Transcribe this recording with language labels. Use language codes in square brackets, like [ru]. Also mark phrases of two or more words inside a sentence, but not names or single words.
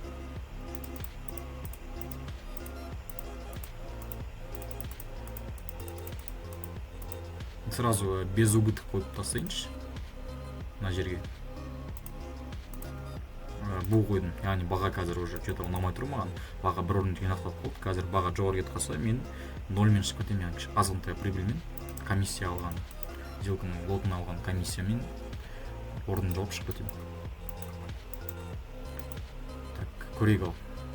[kk] Сразу [ru] без убыток [kk] қойып тастайыншы. Мына жерге. Бұл қойдым, яғни баға қазір [ru] уже что-то [kk] ұнамай тұр маған. Баға бір орын жинақтап қалды. Қазір баға жоғары кетіп қалса, мен 0-мен шығып кетемін, яғни азғантай прибыльмен. Комиссия алған, сделканың лотын алған комиссиямен орнын жауып шығып кетемін. Так, көрейік ал.